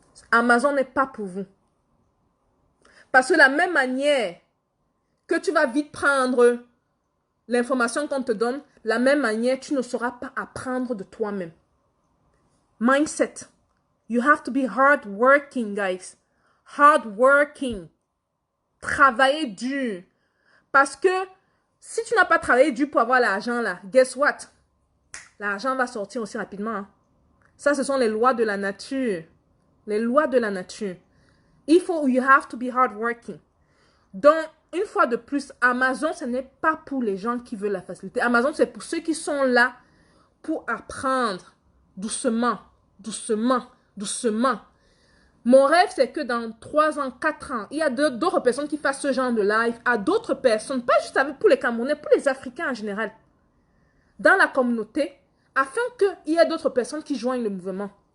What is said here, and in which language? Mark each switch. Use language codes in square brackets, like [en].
[fr] Amazon n'est pas pour vous. Parce que de la même manière que tu vas vite prendre l'information qu'on te donne, la même manière, tu ne sauras pas apprendre de toi-même. [en] Mindset. You have to be hard working, guys. Hard working. Travailler dur. [fr] Parce que si tu n'as pas travaillé dur pour avoir l'argent là, guess what? L'argent va sortir aussi rapidement. Hein. Ça, ce sont les lois de la nature. Les lois de la nature. [en] You have to be hard working. [fr] Donc, une fois de plus, Amazon, ce n'est pas pour les gens qui veulent la facilité. Amazon, c'est pour ceux qui sont là pour apprendre doucement, doucement, doucement. Mon rêve, c'est que dans 3 ans, 4 ans, il y a d'autres personnes qui fassent ce genre de live à d'autres personnes, pas juste pour les Camerounais, pour les Africains en général, dans la communauté, afin qu'il y ait d'autres personnes qui joignent le mouvement.